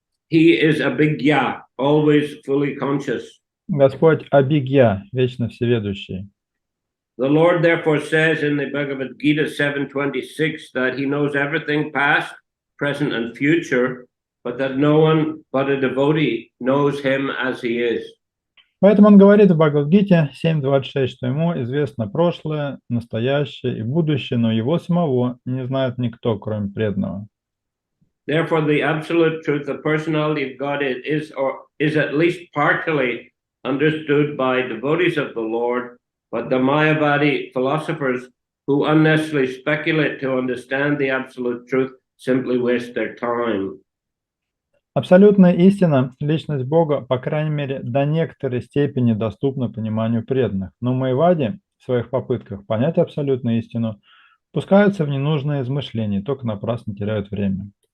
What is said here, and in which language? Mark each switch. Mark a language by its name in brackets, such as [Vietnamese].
[English] He is Abhigya, always fully conscious. [Russian] Господь Абигья, вечно всеведущий. [English] The Lord therefore says in the Bhagavad Gita 7.26 that he knows everything past, present, and future, but that no one but a devotee knows him as he is. [Russian] Поэтому он говорит в Бхагавад-гите 7.26, что ему известно прошлое, настоящее и будущее, но его самого не знает никто, кроме преданного. [English] Therefore, the absolute truth, the personality of God is at least partly understood by devotees of the Lord, but the Mayavadi philosophers who unnecessarily speculate to understand the absolute truth simply waste their time. [Russian] Абсолютная истина, личность Бога, по крайней мере, до некоторой степени доступна пониманию преданных. Но майявади в своих попытках понять абсолютную истину пускаются в ненужные измышления, только напрасно теряют время.